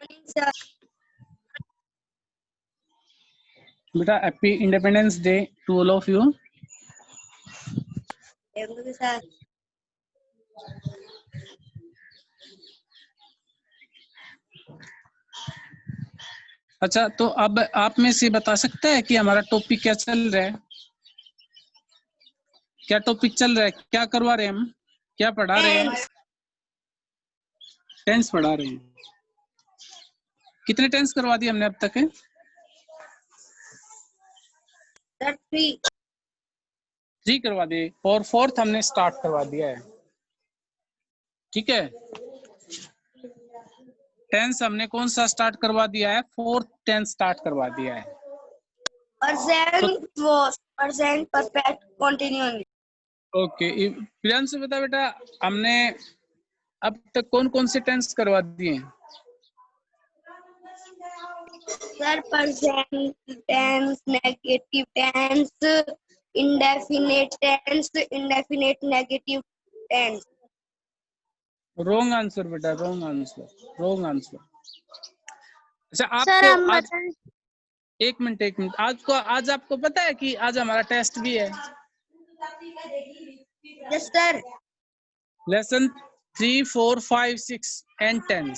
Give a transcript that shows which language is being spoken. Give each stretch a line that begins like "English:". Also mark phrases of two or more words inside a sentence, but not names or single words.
English: sir. बेटा happy independence day to all of you. Thank you, sir.
Hindi: अच्छा, तो अब आप में से बता सकता है कि हमारा टॉपिक क्या चल रहा है? क्या टॉपिक चल रहा है, क्या करवा रहे हैं हम, क्या पढ़ा रहे हैं?
English: Tense.
Hindi: टेंस पढ़ा रहे हैं। कितने टेंस करवा दिए हमने अब तक है?
English: Sir, 3.
Hindi: 3 करवा दिए और 4th हमने स्टार्ट करवा दिया है। ठीक है, टेंस हमने कौन सा स्टार्ट करवा दिया है? 4th टेंस स्टार्ट करवा दिया है।
English: Present was. Present perfect continuous.
Hindi: ओके, प्रियांशु बता बेटा, हमने अब तक कौन कौन से टेंस करवा दिए हैं?
English: Sir, present tense, negative tense, indefinite tense, indefinite negative tense. wrong answer बेटा, wrong answer, wrong answer।
Hindi: अच्छा, सर आपको हम आज बताएं। एक मिनट, आज आपको पता है कि आज हमारा टेस्ट भी है।
English: yes sir. lesson 3, 4, 5, 6 and tense.